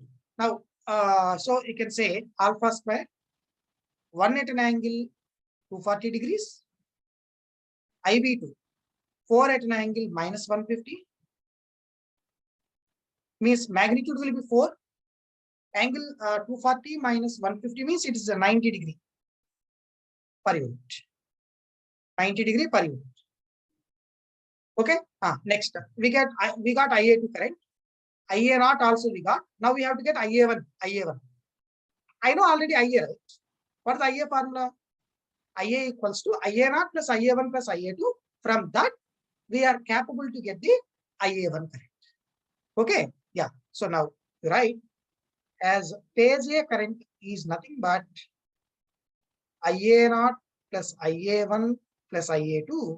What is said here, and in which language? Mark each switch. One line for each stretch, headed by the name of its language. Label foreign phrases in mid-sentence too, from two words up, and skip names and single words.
English: Now, so you can say alpha square 1 at an angle 240 degrees, IB2 4 at an angle minus 150, means magnitude will be 4, angle 240 minus 150 means it is a 90 degree per unit. 90 degree per unit. Okay. Next we got IA2 current. IA naught also we got. Now we have to get IA1. IA1. I know already IA, right? What is the IA formula? IA equals to IA naught plus IA1 plus IA2. From that, we are capable to get the IA1 current. Okay. Yeah. So now, right, as phase A current is nothing but IA naught plus IA1 plus IA2.